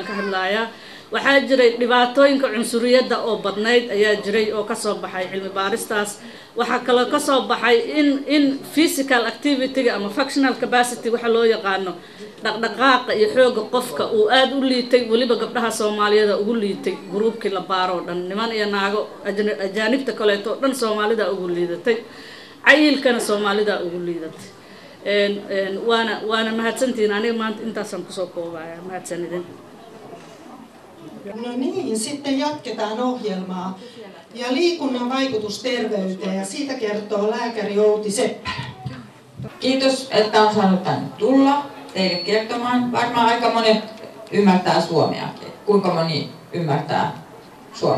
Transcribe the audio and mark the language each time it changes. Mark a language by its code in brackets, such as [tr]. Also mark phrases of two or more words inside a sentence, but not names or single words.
[so] ka hadlaaya waxa jiray dhibaatooyinka cunsuriyada oo badnayd ayaa jiray oo ka soo baxay cilmi baaristaas waxa kale ka soo baxay in [en] physical activity [so] ama [en] functional capacity [so] waxa loo yaqaano dhaqdhaqaaqa iyo xooga qofka uu aad u liitay waliba gabdhaha Soomaaliyada ugu liitay groupkii la baaro dhan niman iyo naago ajaanibta kale oo dhan Soomaalida ugu liidatay cayilkana Soomaalida ugu liidatay waana mahadsantiin aniga maanta intaasaan ku soo koobayaa mahadsanidin [fi] No niin, sitten jatketaan ohjelmaa ja liikunnan vaikutus terveyteen ja siitä kertoo lääkäri Outi Seppälä. Kiitos, että on saanut tänne tulla teille kertomaan. Varmaan aika monet ymmärtää suomeakin. Kuinka moni ymmärtää suomea?